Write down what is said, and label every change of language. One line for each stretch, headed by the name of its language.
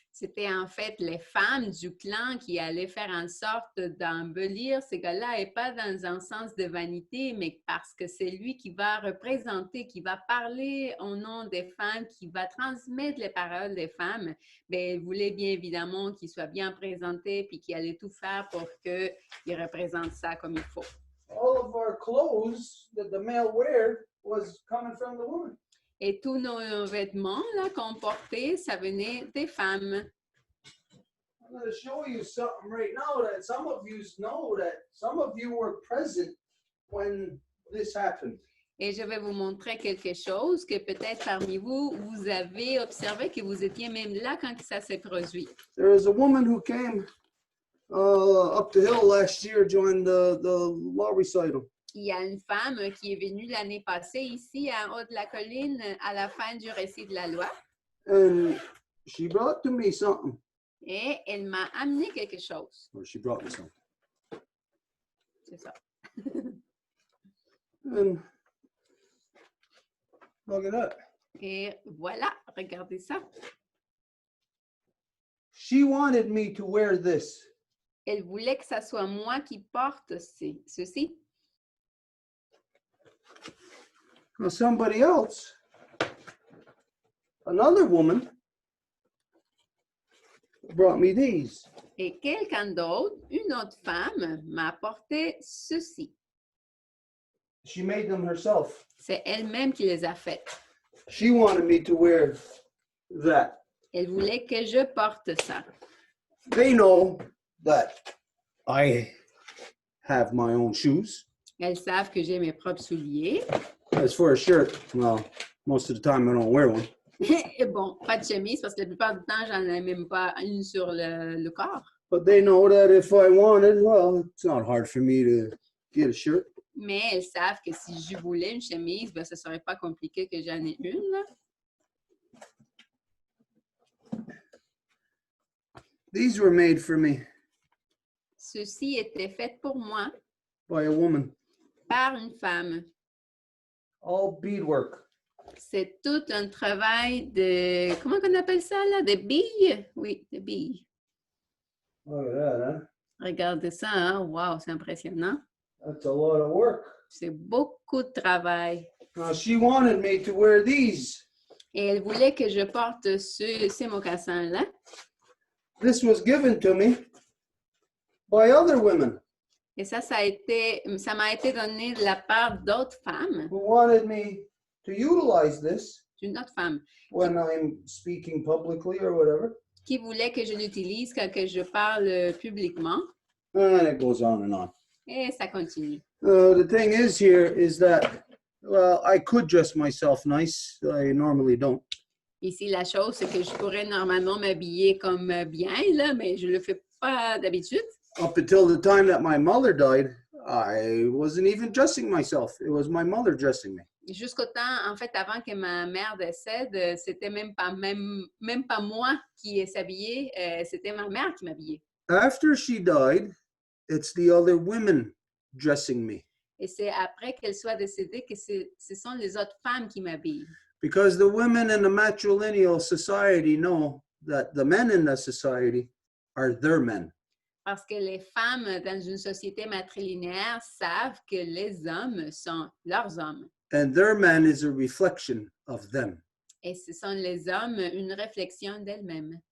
French: C'était en fait les femmes du clan qui allaient faire en sorte d'embellir ces gars-là, et pas dans un sens de vanité, mais parce que c'est lui qui va représenter, qui va parler au nom des femmes, qui va transmettre les paroles des femmes. Bien, il voulait bien évidemment qu'il soit bien présenté puis qu'il allait tout faire pour qu'il représente ça comme il faut.
English: All of our clothes that the male wear was coming from the woman.
French: Et tous nos vêtements là, qu'on portait, ça venait des femmes.
English: I'm going to show you something right now that some of you know that some of you were present when this happened.
French: Et je vais vous montrer quelque chose que peut-être parmi vous, vous avez observé, que vous étiez même là quand ça s'est produit.
English: There was a woman who came up the hill last year during the law recital.
French: Il y a une femme qui est venue l'année passée ici en haut de la colline à la fin du récit de la loi
English: and she brought to me something.
French: et elle m'a amené quelque chose.
English: Or she brought me something.
French: C'est ça.
English: And look at that.
French: Et voilà, regardez ça.
English: She wanted me to wear this.
French: Elle voulait que ça soit moi qui porte ceci.
English: Now somebody else, another woman, brought me these.
French: Et quelqu'un d'autre, une autre femme, m'a apporté ceci.
English: She made them herself.
French: C'est elle-même qui les a faites.
English: She wanted me to wear that.
French: Elle voulait que je porte ça.
English: They know that I have my own shoes.
French: Elles savent que j'ai mes propres souliers.
English: As for a shirt, well, most of the time I don't wear one.
French: Et bon, pas de chemise parce que la plupart du temps, j'en ai même pas une sur le corps.
English: But they know that if I wanted, well, it's not hard for me to get a shirt.
French: Mais elles savent que si je voulais une chemise, ben, ce serait pas compliqué que j'en ai une. Là.
English: These were made for me
French: Ceci était fait pour moi
English: by a woman.
French: par une femme.
English: All beadwork.
French: C'est tout un travail de... Comment on appelle ça, là? De billes? Oui, de billes.
English: Look at that, huh?
French: Regardez ça, hein? Wow, c'est impressionnant.
English: That's a lot of work.
French: C'est beaucoup de travail.
English: Now, she wanted me to wear these.
French: Et elle voulait que je porte ces mocassins-là.
English: This was given to me by other women
French: Et ça m'a été donné de la part d'autres femmes,
English: who wanted me to utilize this
French: d'une autre femme,
English: when I'm speaking publicly or whatever.
French: qui voulait que je l'utilise quand que je parle publiquement.
English: And then it goes on and on.
French: Et ça continue.
English: The thing is here is that, well, I could dress myself nice. I normally don't.
French: Ici, la chose, c'est que je pourrais normalement m'habiller comme bien, là, mais je ne le fais pas d'habitude.
English: Up until the time that my mother died, I wasn't even dressing myself. It was my mother dressing me.
French: Jusqu'au temps, en fait, avant que ma mère décède, c'était même pas moi qui s'habillais, c'était ma mère qui m'habillait.
English: After she died, it's the other women dressing me.
French: Et c'est après qu'elle soit décédée que ce sont les autres femmes qui m'habillent.
English: Because the women in the matrilineal society know that the men in the society are their men.
French: Parce que les femmes dans une société matrilinéaire savent que les hommes sont leurs hommes.
English: And their man is a reflection of them.
French: Et ce sont les hommes une réflexion d'elles-mêmes.